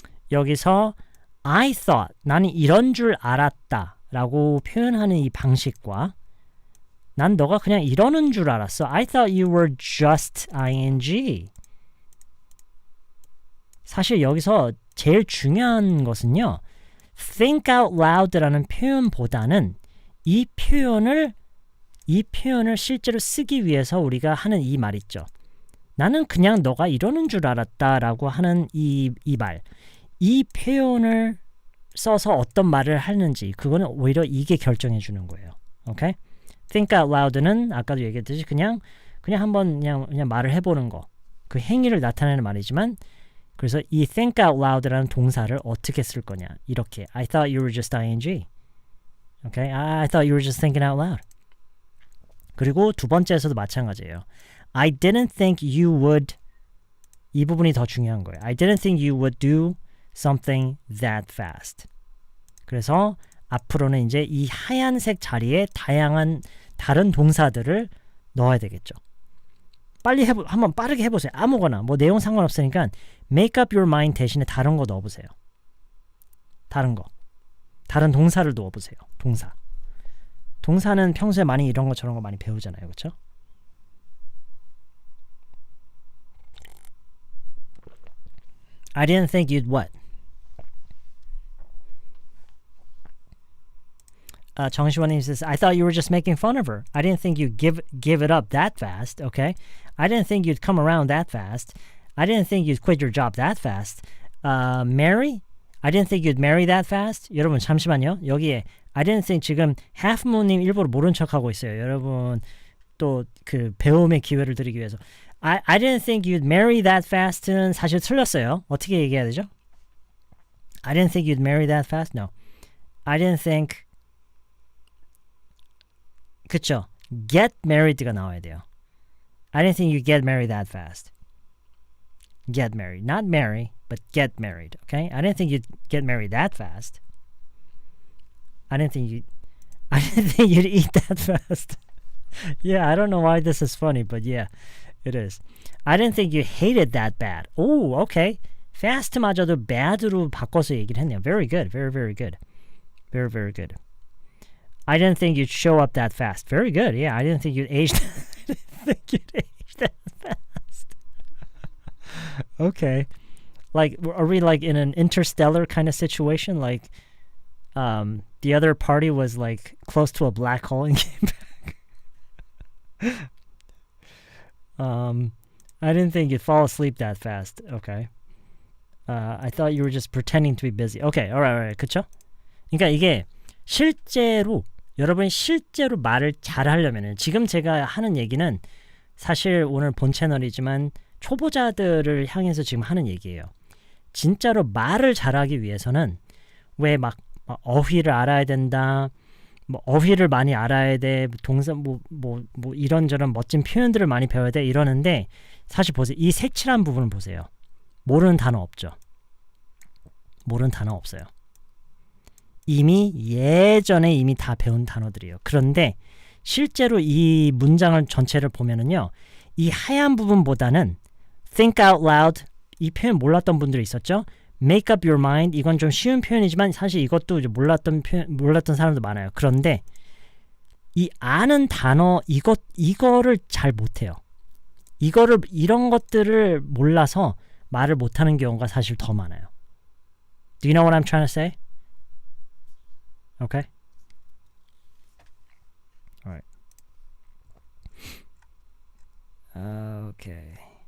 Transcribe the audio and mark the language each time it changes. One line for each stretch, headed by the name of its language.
Korean: 여기서
English: I thought,
Korean: 나는 이런 줄 알았다 라고 표현하는 이 방식과 난 너가 그냥 이러는 줄 알았어.
English: I thought you were just ing.
Korean: 사실 여기서 제일 중요한 것은요.
English: think out loud
Korean: 라는 표현보다는 이 표현을 실제로 쓰기 위해서 우리가 하는 이 말 있죠. 나는 그냥 너가 이러는 줄 알았다라고 하는 이 말. 이 표현을 써서 어떤 말을 하는지 그거는 오히려 이게 결정해 주는 거예요. 오케이?
English: think out loud
Korean: 는 아까도 얘기했듯이 그냥 한번 그냥 말을 해보는 거. 그 행위를 나타내는 말이지만 그래서 이
English: think out loud
Korean: 라는 동사를 어떻게 쓸 거냐.
English: 이렇게 I thought you were just ing. Okay? I thought you were just thinking out loud.
Korean: 그리고 두 번째에서도 마찬가지예요.
English: I didn't think you would
Korean: 이 부분이 더 중요한 거예요.
English: I didn't think you would do something that fast.
Korean: 그래서 앞으로는 이제 이 하얀색 자리에 다양한 다른 동사들을 넣어야 되겠죠. 한번 빠르게 해보세요. 아무거나 뭐 내용 상관없으니까
English: make up your mind
Korean: 대신에 다른 거 넣어보세요. 다른 동사를 넣어보세요. 동사는 평소에 많이 이런 거 저런 거 많이 배우잖아요. 그렇죠?
English: I didn't think you'd what? 정시원님 says, I thought you were just making fun of her. I didn't think you'd give it up that fast, okay? I didn't think you'd come around that fast. I didn't think you'd quit your job that fast. Marry? I didn't think you'd marry that fast.
Korean: 여러분 잠시만요. 여기에
English: I didn't think
Korean: 지금 halfmoon님 일부러 모른 척하고 있어요. 여러분 또 그 배움의 기회를 드리기 위해서.
English: I didn't think you'd marry that fast
Korean: 는 사실 틀렸어요. 어떻게 얘기해야 되죠?
English: I didn't think you'd marry that fast? No. I didn't think
Korean: 그쵸?
English: get married
Korean: 가 나와야 돼요.
English: I didn't think you'd get married that fast. Get married. Not marry, but get married. Okay? I didn't think you'd get married that fast. I didn't think you'd eat that fast. Yeah, I don't know why this is funny, but yeah, it is. I didn't think you hated that bad. Oh, okay.
Korean: Fast마저도 bad로 바꿔서 얘기를 했네요.
English: Very good. Very, very good. Very, very good. I didn't think you'd show up that fast. Very good. Yeah, I didn't think you'd age. I didn't think you'd age that fast. Okay. Like, are we like in an interstellar kind of situation? Like, the other party was like close to a black hole and came back. I didn't think you'd fall asleep that fast. Okay. I thought you were just pretending to be busy. Okay. Alright.
Korean: 그쵸? 그러니까 이게 실제로 여러분이 실제로 말을 잘하려면은 지금 제가 하는 얘기는 사실 오늘 본 채널이지만 초보자들을 향해서 지금 하는 얘기예요. 진짜로 말을 잘하기 위해서는 왜 막 어휘를 알아야 된다, 뭐 어휘를 많이 알아야 돼, 동사 뭐 이런저런 멋진 표현들을 많이 배워야 돼 이러는데 사실 보세요. 이 색칠한 부분을 보세요. 모르는 단어 없죠. 모르는 단어 없어요. 이미 예전에 이미 다 배운 단어들이에요. 그런데 실제로 이 문장을 전체를 보면은요. 이 하얀 부분보다는
English: think out loud
Korean: 이 표현 몰랐던 분들이 있었죠.
English: make up your mind
Korean: 이건 좀 쉬운 표현이지만 사실 이것도 이제 몰랐던 사람도 많아요. 그런데 이 아는 단어 이거를 잘 못해요. 이런 것들을 몰라서 말을 못하는 경우가 사실 더 많아요.
English: Do you know what I'm trying to say? Okay. All right. Okay.